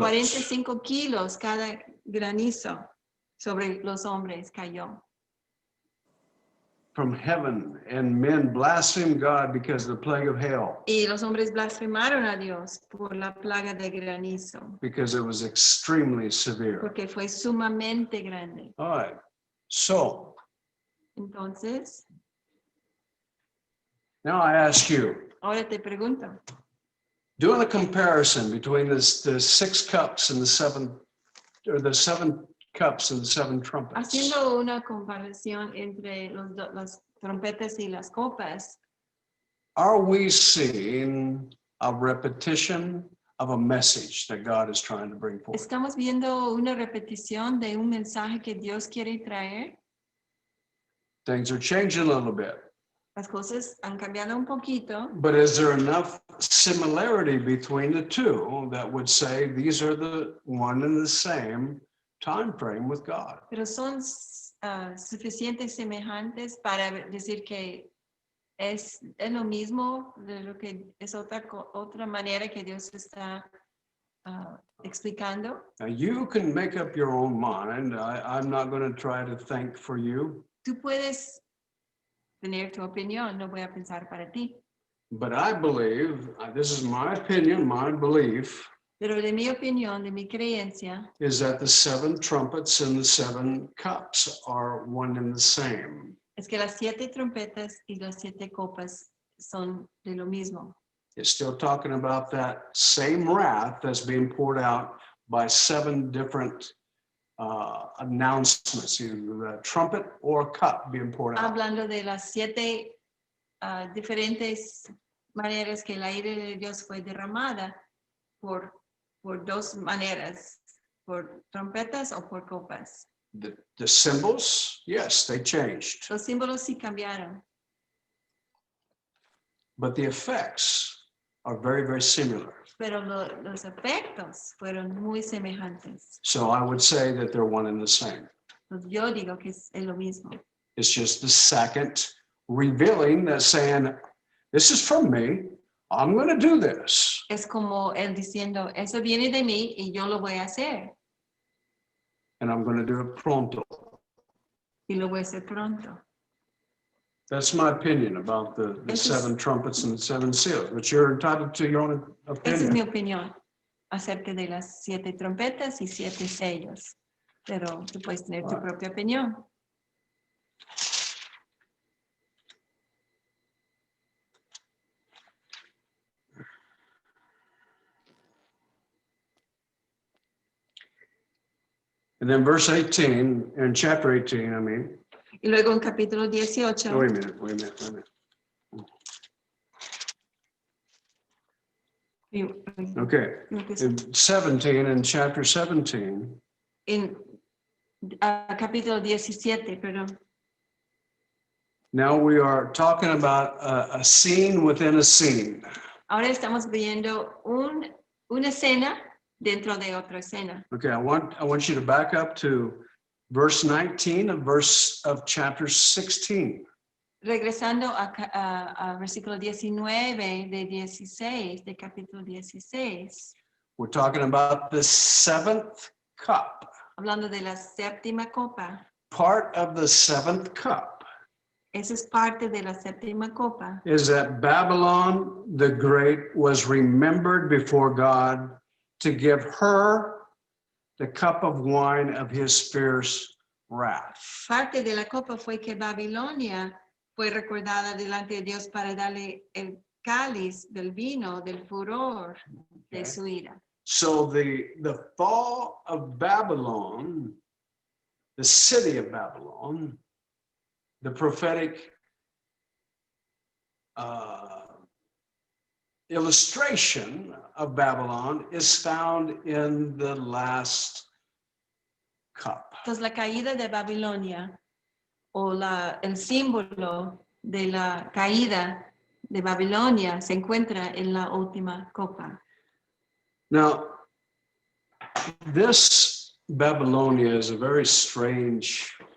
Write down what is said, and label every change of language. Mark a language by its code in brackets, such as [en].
[es] 45 kilos cada granizo sobre los hombres cayó. [en] From heaven, and men blasphemed God because of the plague of hail, [es] Y los hombres blasfemaron a Dios por la plaga de granizo, [en] because it was extremely severe. [es] porque fue sumamente grande. [en] All right. So [es] Entonces, [en] now I ask you, [es] ahora te pregunto, [en] doing a comparison between the 6 cups and the 7 cups and the 7 trumpets. [es] haciendo una comparación entre las trompetas y las copas, [en] Are we seeing a repetition of a message that God is trying to bring forth? [es] ¿estamos viendo una repetición de un mensaje que Dios quiere traer? [en] Things are changing a little bit, [es] Las cosas han cambiado un poquito, [en] but is there enough similarity between the two that would say these are the one and the same time frame with God? [es] pero son suficientes semejantes para decir que es lo mismo, de lo que es otra manera que Dios está explicando. [en] Now you can make up your own mind. I'm not going to try to think for you, [es] Tú puedes tener tu opinión, no voy a pensar para ti. [en] but I believe, this is my opinion, my belief, [es] Pero de mi opinión, de mi creencia, [en] is that the 7 trumpets and the 7 cups are one and the same. [es] es que las 7 trompetas y las 7 copas son de lo mismo. [en] It's still talking about that same wrath that's being poured out by 7 different announcements, either a trumpet or a cup being poured out. [es] Hablando de las 7 diferentes maneras que la ira de Dios fue derramada por 2 maneras, por trompetas o por copas. [en] The symbols, yes, they changed, [es] Los símbolos sí cambiaron, [en] but the effects are very, very similar. [es] pero los efectos fueron muy semejantes. [en] So I would say that they're one and the same. [es] Yo digo que es lo mismo. [en] It's just the second revealing that's saying, this is from me, I'm going to do this. [es] Es como él diciendo, eso viene de mí y yo lo voy a hacer. [en] And I'm going to do it pronto. [es] Y lo voy a hacer pronto. [en] That's my opinion about the This is- 7 trumpets and the 7 seals, but you're entitled to your own [es] Esa es mi [en] opinion. [es] opinión acerca de las 7 trompetas y 7 sellos. Pero tú puedes tener tu propia opinión. [en] And then verse 18, in chapter 18, [es] Y luego en capítulo 18, [en] Wait a minute. Okay, in 17, in chapter 17, [es] en capítulo 17, perdón. [en] now we are talking about a scene within a scene. [es] Ahora estamos viendo una escena dentro de otra escena. [en] Okay, I want you to back up to verse 19 of chapter 16. [es] Regresando a versículo 19 de 16, de capítulo 16, [en] We're talking about the seventh cup. [es] hablando de la séptima copa. [en] Part of the seventh cup [es] Esa es parte de la séptima copa. [en] is that Babylon the Great was remembered before God to give her the cup of wine of his fierce wrath. [es] Parte de la copa fue que Babilonia fue recordada delante de Dios para darle el cáliz del vino del furor de su ira. [en] So the fall of Babylon, the city of Babylon, the prophetic illustration of Babylon is found in the last cup. [es] Entonces la caída de Babilonia o el símbolo de la caída de Babilonia se encuentra en la última copa. [en] Now, this Babylonia is a very strange.